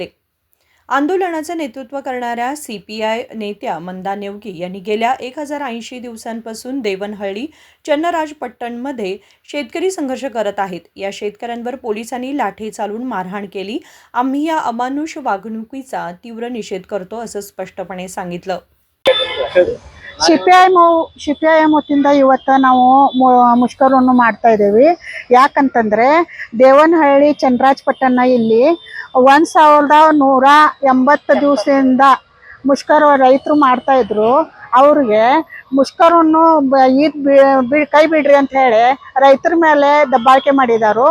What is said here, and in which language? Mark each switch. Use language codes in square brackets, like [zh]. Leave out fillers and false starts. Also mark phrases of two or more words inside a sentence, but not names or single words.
[mr] आंदोलनाचे नेतृत्व करणाऱ्या CPI नेत्या मंदा नेवगी यांनी गेल्या 1080 दिवसांपासून देवणहळ्ली चन्नराजपट्टणमध्ये शेतकरी संघर्ष करत आहेत। या शेतकऱ्यांवर पोलिसांनी लाठी चालवून मारहाण केली। आम्ही या अमानुष वागणुकीचा तीव्र निषेध करतो असं स्पष्टपणे सांगितलं। [kn] CPIM ವತಿಯಿಂದ ಇವತ್ತು ನಾವು ಮುಷ್ಕರವನ್ನು ಮಾಡ್ತಾ ಇದ್ದೀವಿ। ಯಾಕಂತಂದ್ರೆ ದೇವನಹಳ್ಳಿ ಚನ್ನರಾಜಪಟ್ಟಣ ಇಲ್ಲಿ 1180 ದಿವಸದಿಂದ ಮುಷ್ಕರ ರೈತರು ಮಾಡ್ತಾ ಇದ್ರು। ಅವ್ರಿಗೆ ಮುಷ್ಕರವನ್ನು ಕೈ ಬಿಡ್ರಿ ಅಂತ ಹೇಳಿ ರೈತರ ಮೇಲೆ ದಬ್ಬಾಳಿಕೆ ಮಾಡಿದಾರು।